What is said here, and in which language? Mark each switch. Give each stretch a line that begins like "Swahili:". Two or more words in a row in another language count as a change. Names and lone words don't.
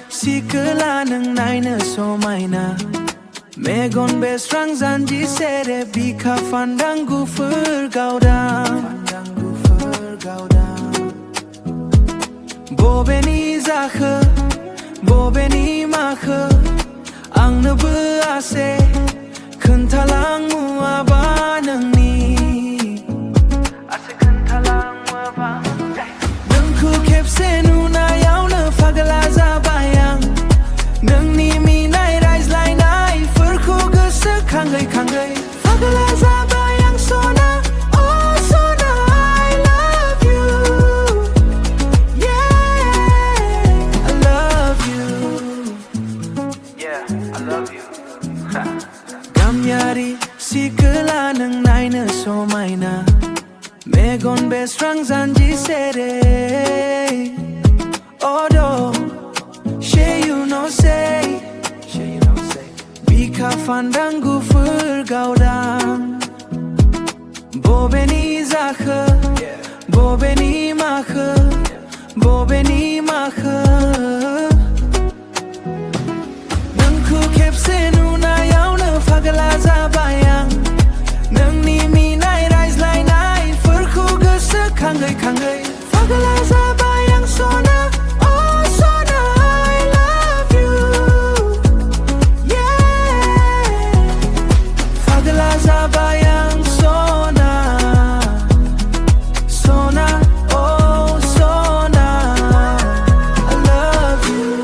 Bodo: sikwla nang naina समायना मेगन बेस्रां जानजि सेरे बिखा फान्दां गुफुर गावदां बबेनि जाखो बबेनि माखो आंनोबो आसे खोन्थालां मुवाबा नोंनि नोंखौ खेबसे नुनायावनो फाग्ला जाबाय आं नोंनि मिनाय रायज्लायनायफोरखौ गोसोखाङै खाङै फाग्ला जाबाय आं सना
English: oh sona I love you yeah I love you yeah I love you
Bodo: Gamiyari sikwla nang naina समायना मेगन बेस्रां जानजि सेरे bodo
English: you know say
Bodo: बिखा फान्दां गुफुर गावदां बबेनि जाखो बबेनि माखो बबेनि माखो नोंखौ खेबसे नुनायावनो फाग्ला जाबाय आं नोंनि मिनाय रायज्लायनायफोरखौ गोसोखाङै खाङै फाग्ला जाबाय आं सना oh sona I love you
English: yeah
Bodo: फाग्ला जाबाय आं
English: सना sona oh sona I love you